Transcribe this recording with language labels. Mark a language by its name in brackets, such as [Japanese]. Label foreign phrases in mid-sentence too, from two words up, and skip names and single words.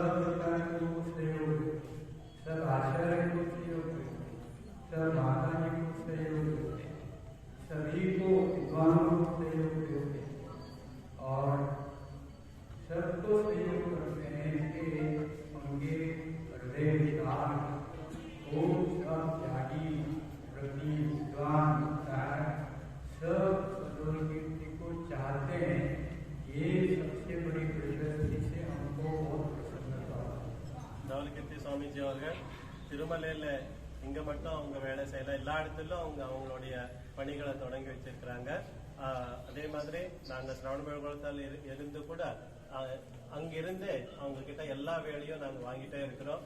[Hindi] देवता को सहयोग, सब आचार्य को सहयोग, सब माता जी को सहयोग, सभी को विद्वानों को सहयोग देते और सबको सहयोग करते हैं कि उनके हृदय विचार वो सब त्यागी प्रति विद्वान सब सदोल कीर्ति को चाहते हैं। ये सबसे बड़ी प्रशस्ति से हमको बहुत प्रसन्नता [Tamil] தவளகிருத்தி சுவாமிஜி அவர்கள் திருமலையில இங்க மட்டும் அவங்க வேலை செய்யல, எல்லா இடத்துலயும் அவங்க அவங்களுடைய பணிகளை தொடங்கி வச்சிருக்கிறாங்க. அதே மாதிரி நாங்க சிரவணபெருங்குளத்தில் இருந்து கூட அங்கிருந்து அவங்க கிட்ட எல்லா வேலையும் நாங்க வாங்கிட்டே இருக்கிறோம்.